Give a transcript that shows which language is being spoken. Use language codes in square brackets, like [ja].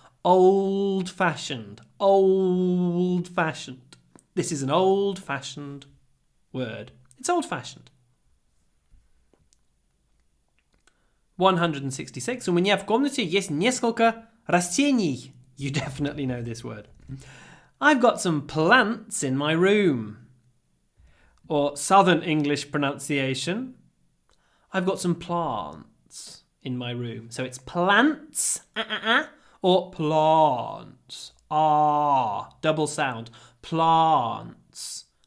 [en] Old-fashioned. Old-fashioned. This is an old-fashioned word. It's old-fashioned. [ru] 166. У меня в комнате есть несколько растений. [en] You definitely know this word. I've got some plants in my room. Or Southern English pronunciation, I've got some plants in my room. So it's plants, or plants, double sound, plants.